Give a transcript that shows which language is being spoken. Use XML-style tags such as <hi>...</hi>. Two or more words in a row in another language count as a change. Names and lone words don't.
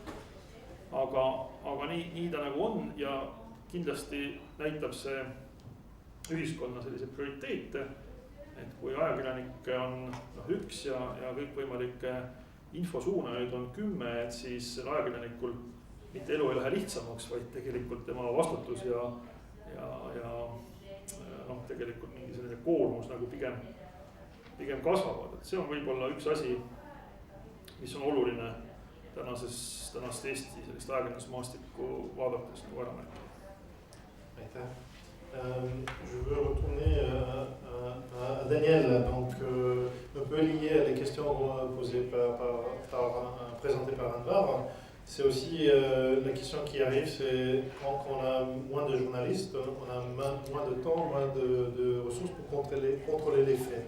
<et>aga nii ta nagu on ja kindlasti näitab see ühiskonna selliseid prioriteete, et kui ajakirjanikke on üks ja kõikvõimalikke infosuunajaid on 10, et siis ajakirjanikul mitte elu ei lähe lihtsamaks, vaid tegelikult tema vastutus ja tegelikult mingi selline koormus nagu pigem kasvavad. Et see on võib-olla üks asi, mis on oluline tänast Eesti sellist ajakirjandusmaastikku vaadates nagu ära näita. Aitäh.</et> <fr>Je veux retourner à Daniel. Donc, un peu lié à les questions posées présentées par Anvar. C'est aussi la question qui arrive, c'est quand on a moins de journalistes, on a moins de temps, moins de ressources pour contrôler les faits.</fr>